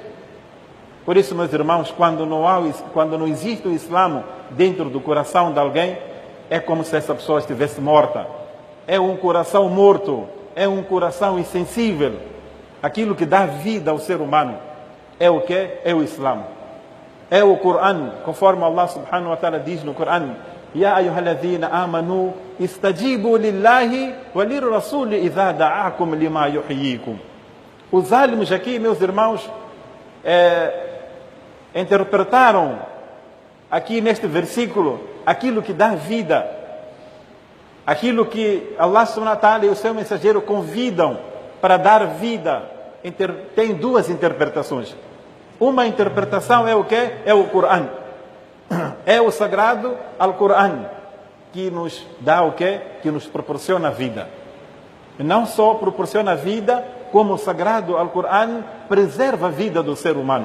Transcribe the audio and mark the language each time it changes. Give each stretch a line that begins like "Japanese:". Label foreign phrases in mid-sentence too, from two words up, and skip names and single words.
Portuguese: Por isso, meus irmãos, quando não existe o Islã dentro do coração de alguém, é como se essa pessoa estivesse morta. É um coração morto, é um coração insensível. Aquilo que dá vida ao ser humano é o que? É o Islã. É o Corão, conforme Allah
Arabic: سبحانه وتعالى
Portuguese: diz no Corão:
Arabic: يا أيها الذين آمنوا استجيبوا لله وللرسول إذا دعاكم لما يحييكم.
Portuguese: Os álimos aqui, meus irmãos, interpretaram aqui neste versículo aquilo que dá vida, aquilo que Allah
Arabic: سبحانه وتعالى
Portuguese: e o seu mensageiro convidam para dar vida. Tem duas interpretações. Uma interpretação é o que? É o Corão. É o sagrado Al-Corão que nos dá o que? Que nos proporciona vida. E não só proporciona vida, como o sagrado Al-Corão preserva a vida do ser humano.